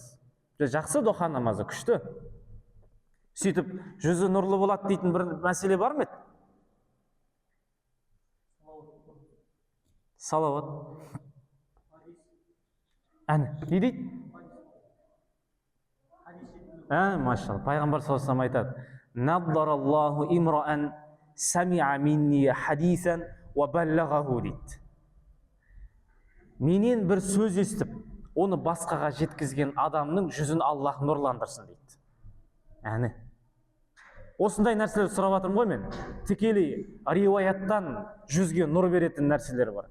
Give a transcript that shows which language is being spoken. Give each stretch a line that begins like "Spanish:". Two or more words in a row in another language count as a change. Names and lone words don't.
Kazakh: Жақсы духа намазы, күшті. Сөйтіп, жүзі нұрлы болады дейтін бір мәселе бар ма еді? Салауат. Әні, не дейді? Машалла, пайғамбар
Arabic: صلى الله عليه
Kazakh: айтады:
Arabic: "نضر الله امرأ سمع مني حديثا وبلغه"
Kazakh: дейді. Менен бір сөз естіп, оны басқаға жеткізген адамның жүзін Аллах нұрландырсын дейді. Әні. Осындай нәрселер сұрап жатырмын ғой мен. Тікелей риуаяттан жүзге нұр беретін нәрселер бар.